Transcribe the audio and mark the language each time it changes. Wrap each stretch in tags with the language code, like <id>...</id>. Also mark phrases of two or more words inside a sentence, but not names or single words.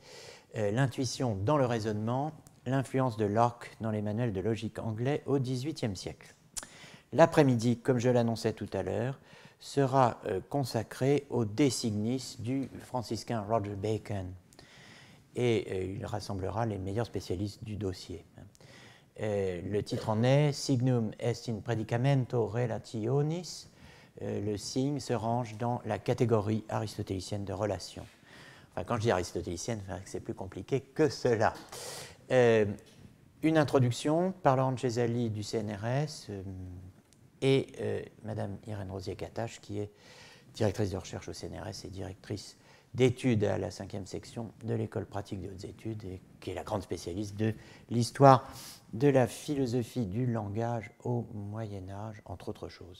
<fr>L'intuition dans le raisonnement, l'influence de Locke dans les manuels de logique anglais au XVIIIe siècle. L'après-midi, comme je l'annonçais tout à l'heure, sera consacré au De Signis du franciscain Roger Bacon. Et il rassemblera les meilleurs spécialistes du dossier. Le titre en est Signum est in predicamento relationis. Le signe se range dans la catégorie aristotélicienne de relations. Enfin, quand je dis aristotélicienne, c'est plus compliqué que cela. Une introduction par Laurent Cesali du CNRS et Madame Irène Rosier-Catache, qui est directrice de recherche au CNRS et directrice d'études à la 5e section de l'École pratique des hautes études, et qui est la grande spécialiste de l'histoire de la philosophie du langage au Moyen-Âge, entre autres choses.</fr>